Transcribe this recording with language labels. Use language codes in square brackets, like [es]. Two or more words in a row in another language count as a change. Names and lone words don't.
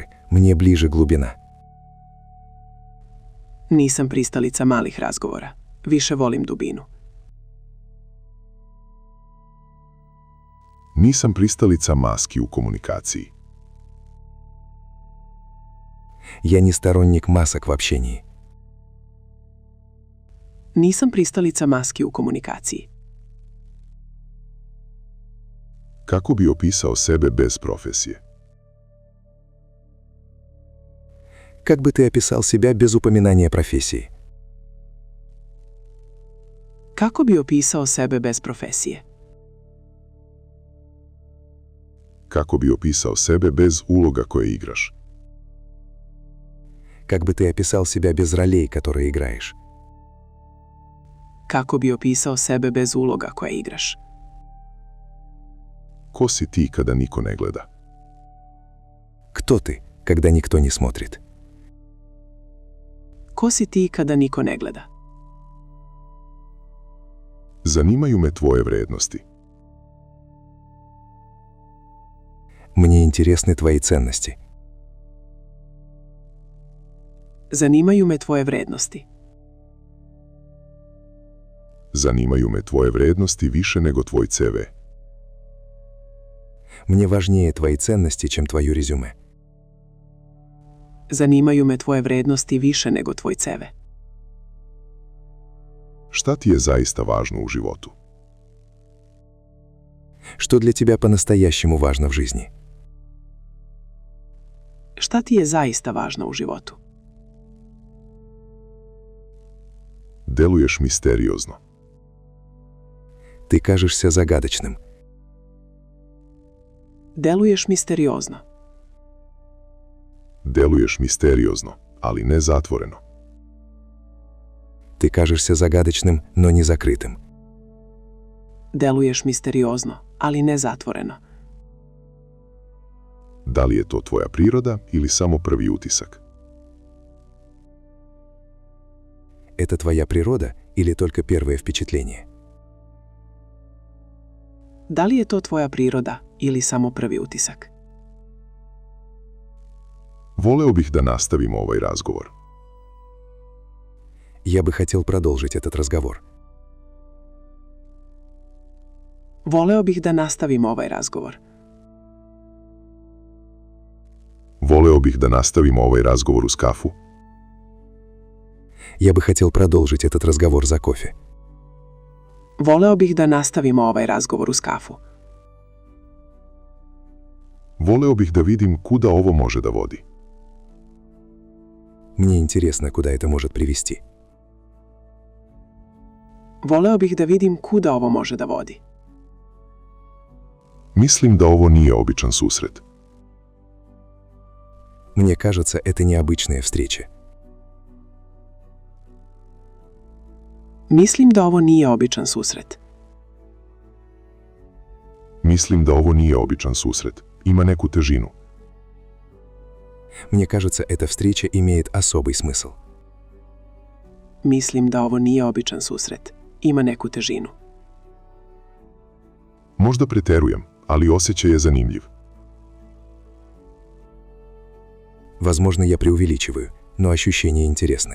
[ru] Мне ближе глубина. [sr] Nisam pristalica malih razgovora. Više volim dubinu. Nisam pristalica maski u komunikaciji. [ru] Я не сторонник масок в общении. [sr] Nisam pristalica maski u komunikaciji. Kako bi opisao sebe bez profesije? [ru] Как бы ты описал себя без упоминания профессии? [sr] Kako bi opisao sebe bez profesije? Kako bi opisao sebe bez uloga koje igraš? [ru] Как бы ты описал себя без ролей, которые играешь? [sr] Kako bi opisao sebe bez uloga koje igraš? Ko si ti kada niko ne gleda? [ru] Кто ты, когда никто не смотрит? [sr] Ko si ti kada niko ne gleda? Zanimaju me tvoje vrednosti. [ru] Мне интересны твои ценности. [sr] Zanimaju me tvoje vrednosti. Zanimaju me tvoje vrednosti više nego tvoj CV. [ru] Мне важнее твои ценности, чем твое резюме. [sr] Zanimaju me tvoje vrednosti više nego tvoj CV. Šta ti je zaista važno u životu? [ru] Что для тебя по-настоящему важно в жизни? [sr] Šta ti je zaista važno u životu? Deluješ misteriozno. [ru] Ты кажешься загадочным. [sr] Deluješ misteriozno. Deluješ misteriozno, ali ne zatvoreno. [ru] Ты кажешься загадочным, но не закрытым. [sr] Deluješ misteriozno, ali ne zatvoreno. Da li je to tvoja priroda ili samo prvi utisak? [ru] Это твоя природа или только первое впечатление? [sr] Da li je to tvoja priroda ili samo prvi utisak? Voleo bih da nastavimo ovaj razgovor. [ru] Я бы хотел продолжить этот разговор. [sr] Voleo bih da nastavimo ovaj razgovor. Voleo bih da nastavimo ovaj razgovor uz kafu. [ru] Я бы хотел продолжить этот разговор за кофе. [sr] Voleo bih da nastavimo ovaj razgovor uz kafu. Voleo bih da vidim kuda ovo može da vodi. [ru] Мне интересно, куда это может привести. [sr] Voleo bih da vidim kuda ovo može da vodi. Mislim da ovo nije običan susret. [ru] Мне кажется, это необычная встреча. [sr] Mislim da ovo nije običan susret. Mislim da ovo nije običan susret. Ima neku težinu. [ru] Мне кажется, эта встреча имеет особый смысл. [sr] Mislim da ovo nije običan susret. Ima neku težinu. Možda preterujem, ali osjećaj je zanimljiv. [ru] Возможно, я преувеличиваю, но ощущение интересное.